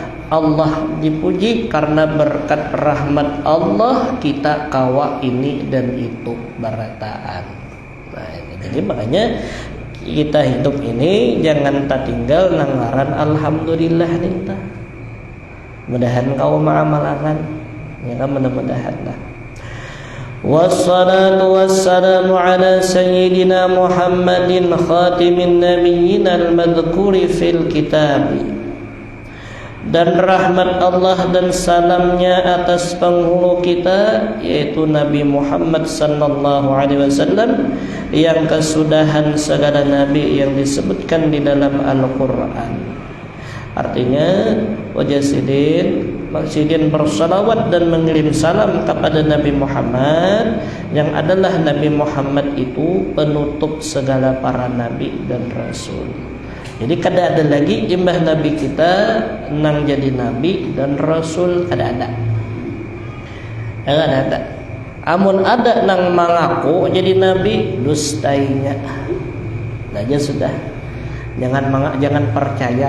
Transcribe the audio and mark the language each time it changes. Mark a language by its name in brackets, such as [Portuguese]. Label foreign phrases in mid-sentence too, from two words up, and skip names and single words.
[Banjar] Allah dipuji karena berkat rahmat Allah kita kawa ini dan itu berataan. Nah, jadi makanya kita hidup ini jangan tak tinggal nangaran Alhamdulillah nih. [Indonesian] Mudahan kau mengamalkan, ya kan, mudah-mudahan lah. [Arabic] والصلاة والسلام على سيدنا محمد خاتم النبيين المذكور في الكتاب. [Indonesian] Dan rahmat Allah dan salamnya atas penghulu kita yaitu Nabi Muhammad [Arabic] صلى الله عليه وسلم [Indonesian] yang kesudahan segala nabi yang disebutkan di dalam Al-Qur'an. Artinya wajah sidin bersalawat dan mengirim salam kepada Nabi Muhammad yang adalah Nabi Muhammad itu penutup segala para nabi dan rasul. [Banjar] Jadi kada ada lagi imbah nabi kita nang jadi nabi dan rasul, kada ada. Kada ada. Amun ada nang mengaku jadi nabi, dustainya. Aja sudah. Jangan percaya.